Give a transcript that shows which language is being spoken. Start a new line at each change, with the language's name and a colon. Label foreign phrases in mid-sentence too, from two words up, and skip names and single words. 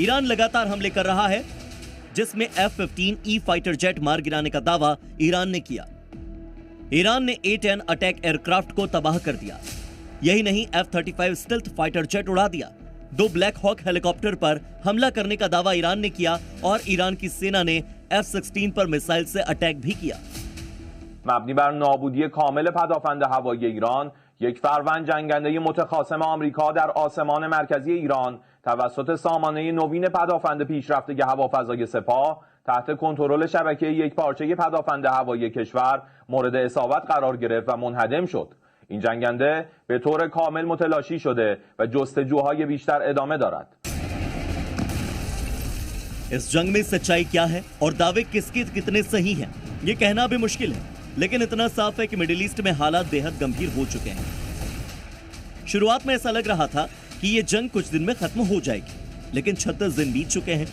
Hindi: ईरान लगातार हमले कर रहा है, जिसमें F-15E
English: fighter jet
Hindi: मार गिराने का दावा ईरान ने किया। ईरान ने A-10
English: attack aircraft
Hindi: को तबाह कर दिया। यही नहीं, F-35
English: stealth fighter jet
Hindi: उड़ा दिया। 2 ब्लैक हॉक हेलीकॉप्टर पर हमला करने का दावा ईरान ने किया और ईरान की सेना ने F-16 पर मिसाइल से अटैक भी किया।
Persian: مبنی بر نابودی کامل پدافند هوایی ایران، یک فروند جنگنده متخاصم آمریکا در آسمان مرکزی ایران توسط سامانه نوین پدافند پیشرفته هوافضای سپاه تحت کنترل شبکه یک پارچه پدافند هوایی کشور مورد اصابت قرار گرفت و منهدم شد. این جنگنده به طور کامل متلاشی شده و جستجوهای بیشتر ادامه دارد.
Hindi: इस जंग में सच्चाई क्या है और दावे किसके कितने सही हैं, ये कहना भी मुश्किल है। लेकिन इतना साफ है कि मिडिल ईस्ट में हालात बेहद गंभीर हो चुके हैं। शुरुआत में ऐसा लग रहा था कि ये जंग कुछ दिन में खत्म हो जाएगी, लेकिन 36 दिन बीत चुके हैं।